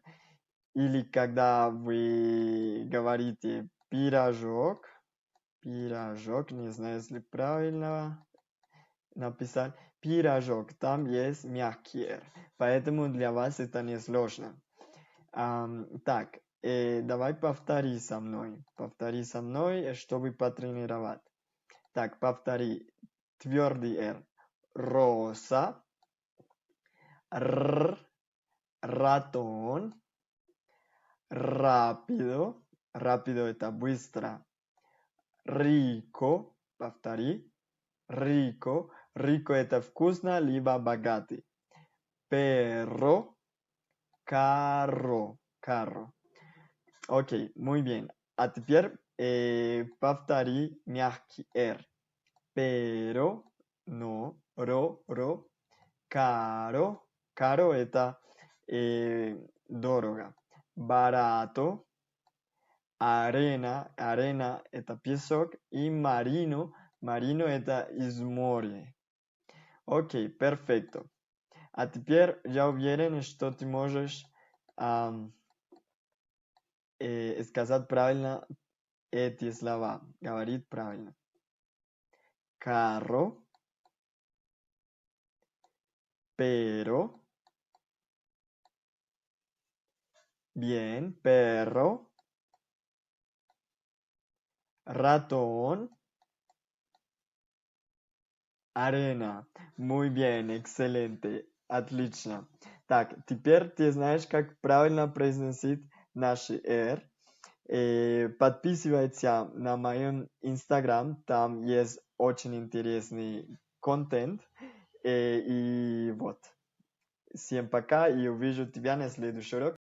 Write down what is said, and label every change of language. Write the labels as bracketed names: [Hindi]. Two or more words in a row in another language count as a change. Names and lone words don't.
[Russian] Или когда вы говорите пирожок, не знаю, если правильно написать, пирожок, там есть мягкий R. Поэтому для вас это не сложно. Так, давай повтори со мной, чтобы потренировать. Так, повтори. Твердый R. [Spanish] Rosa. Ratón. Rápido. Rápido [Russian] это быстро. [Spanish] Rico. Повтори. Rico. [Russian] Rico это вкусно, либо богатый. [Spanish] Perro. Carro. Окей, muy bien. [Russian] А теперь повтори мягкий R. [Spanish] Pero, no, ро. [Russian] Caro это дорого. [Spanish] Barato, arena [Russian] это песок. И marino это из моря. Окей, perfecto. А теперь я уверен, что ты можешь сказать правильно эти слова. Говорит правильно. [Spanish] Carro. Pero. Bien, perro. Ratón. Arena. Muy bien, excelente. [Russian] Отлично. Так, теперь ты знаешь, как правильно произносить наши R. Подписывайся на моем Instagram, там есть очень интересный контент. И вот. Всем пока и увижу тебя на следующий урок.